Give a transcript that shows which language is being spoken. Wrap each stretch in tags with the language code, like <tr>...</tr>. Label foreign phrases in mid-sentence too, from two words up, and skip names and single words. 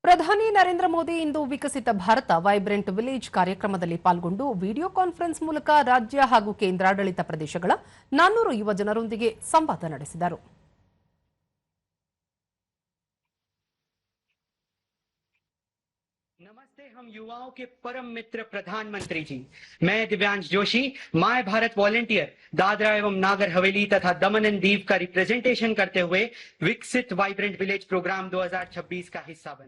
<kn>ಪ್ರಧಾನಿ ನರೇಂದ್ರ ಮೋದಿ ಇಂದು ವಿಕಸಿತ ಭಾರತ ವೈಬ್ರೆಂಟ್ ವಿಲೇಜ್ ಕಾರ್ಯಕ್ರಮದಲ್ಲಿ ಪಾಲ್ಗೊಂಡು</kn> <en>video conference</en> <kn>ಮೂಲಕ ರಾಜ್ಯ ಹಾಗೂ ಕೇಂದ್ರಾಡಳಿತ ಪ್ರದೇಶಗಳ 400 ಯುವ ಜನರೊಂದಿಗೆ ಸಂವಾದ ನಡೆಸಿದರು.</kn> <hi>नमस्ते, हम युवाओं के परम मित्र प्रधानमंत्री जी, मैं दिव्यांश जोशी, माय भारत वॉलंटियर दादरा एवं नागर हवेली तथा दमन एंड दीव का रिप्रेजेंटेशन करते हुए विकसित वाइब्रेंट विलेज प्रोग्राम 2026 का हिस्सा बना।</hi>